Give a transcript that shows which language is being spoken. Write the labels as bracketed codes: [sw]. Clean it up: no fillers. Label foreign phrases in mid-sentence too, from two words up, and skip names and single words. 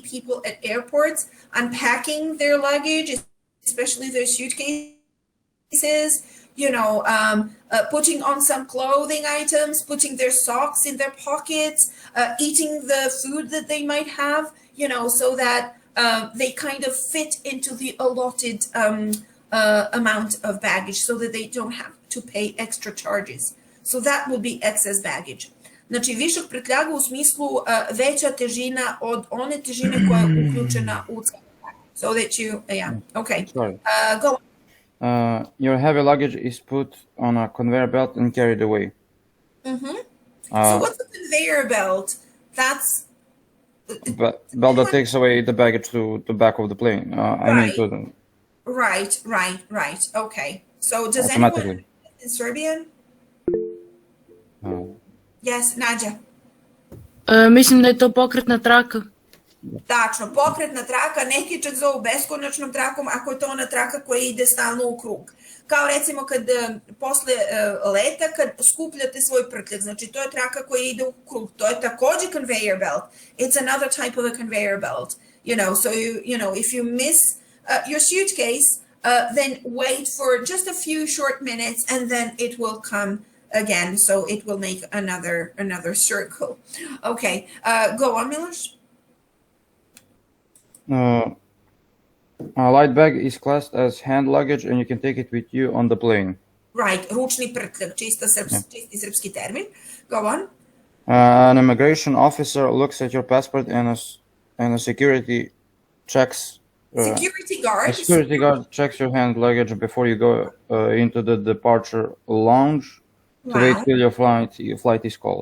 [en] people at airports unpacking their luggage, especially their suitcases, putting on some clothing items, putting their socks in their pockets, eating the food that they might have, so that they kind of fit into the allotted amount of baggage so that they don't have to pay extra charges. So that would be excess baggage. [sr] Значи, вишок притляга у смислу veća težina od one težine koja je uključena u cenu. [en] So that you, okay. Go on. Your heavy luggage is put on a conveyor belt and carried away. So what's a conveyor belt? That's belt that takes away the baggage to the back of the plane. Right. Okay. So does anyone in Serbian? Yes, [sr] Nađa. Mislim da je to pokretna traka. Tačno, pokretna traka, neki čak zovu beskonačnom trakom ako je to ona traka koja ide stalno u krug. Kao recimo kad posle leta, kad skupljate svoj prtljak, znači to je traka koja ide u krug, to je takođe [en] conveyor belt. It's another type of a conveyor belt. So if you miss your suitcase, then wait for just a few short minutes and then it will come again. So it will make another circle. Okay, go on, Milos. A light bag is classed as hand luggage and you can take it with you on the plane. Right, [sr] ručni prtljak, čisti srpski termin. [en] Go on. An immigration officer looks at your passport and a security checks. Security guard. A security guard checks your hand luggage before you go into the departure lounge to wait till your flight is called.